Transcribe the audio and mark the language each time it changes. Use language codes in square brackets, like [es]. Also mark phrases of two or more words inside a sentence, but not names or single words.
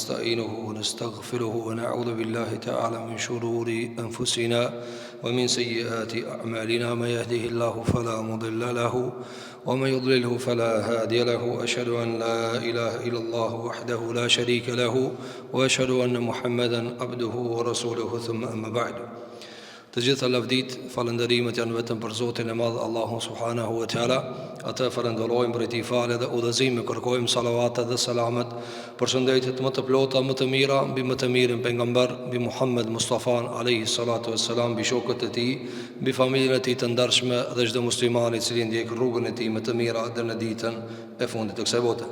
[ar] ونستعينه ونستغفره ونعوذ بالله تعالى من شرور أنفسنا ومن سيئات أعمالنا. من يهده الله فلا مضل له ومن يضلله فلا هادي له. أشهد أن لا إله إلا الله وحده لا شريك له وأشهد أن محمدا عبده ورسوله. ثم أما بعد. [sq] Të gjitha lavdit, falënderimet janë vetëm për Zotin e Madh, Allahun [ar] سبحانه وتعالى. [sq] Atë falenderojmë për t'i falë dhe udhëzim, kërkojmë salavatet dhe selamet për shëndetjet më të plota, më të mira mbi më të mirin pejgamber, mbi Muhammed Mustafa [ar] عليه الصلاة والسلام, [sq] mbi shokët e tij, mbi familjen e tij të ndershme dhe çdo musliman i cili ndjek rrugën e tij më të mirë deri në ditën e fundit të kësaj bote.